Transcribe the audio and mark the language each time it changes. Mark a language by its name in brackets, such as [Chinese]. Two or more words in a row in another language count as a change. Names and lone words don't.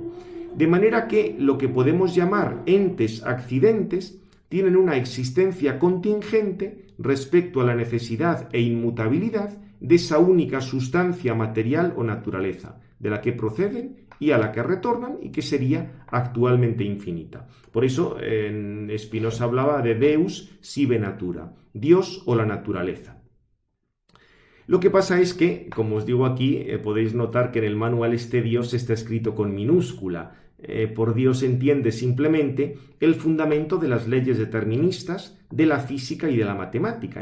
[Spanish] De manera que lo que podemos llamar entes accidentes tienen una existencia contingente respecto a la necesidad e inmutabilidad de esa única sustancia material o naturaleza, de la que proceden y a la que retornan, y que sería actualmente infinita. Por eso Spinoza hablaba de [Latin] Deus sive natura, [Spanish] Dios o la naturaleza. Lo que pasa es que, como os digo aquí, podéis notar que en el manual este Dios está escrito con minúscula. Por Dios se entiende simplemente el fundamento de las leyes deterministas, de la física y de la matemática.